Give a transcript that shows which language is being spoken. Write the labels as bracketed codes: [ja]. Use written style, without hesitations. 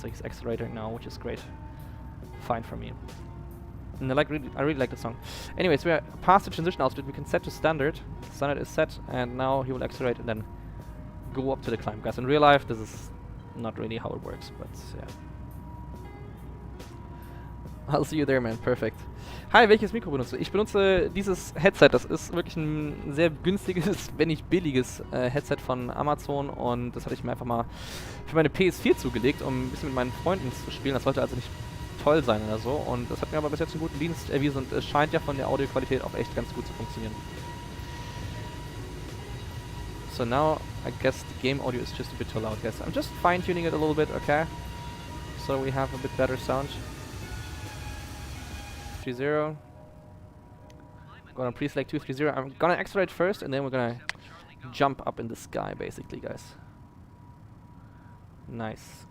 [en] So he's accelerating now, which is great. Fine for me. And I really like the song. Anyways, we are past the transition altitude. We can set to standard. Standard is set, and now he will accelerate and then go up to the climb. Guys, in real life, this is not really how it works, but yeah. I'll see you there, man. Perfekt. [de] Hi, welches Mikro benutze? Ich benutze dieses Headset. Das ist wirklich ein sehr günstiges, wenn nicht billiges Headset von Amazon. Und das hatte ich mir einfach mal für meine PS4 zugelegt, um ein bisschen mit meinen Freunden zu spielen. Das sollte also nicht toll sein oder so. Und das hat mir aber bis jetzt einen guten Dienst erwiesen. Und es scheint ja von der Audioqualität auch echt ganz gut zu funktionieren. [en] So now, I guess the game audio is just a bit too loud, guys. I'm just fine-tuning it a little bit, okay? So we have a bit better sound. 3-0. Gonna pre-select 230. I'm gonna accelerate first, and then we're gonna jump up in the sky, basically, guys. Nice.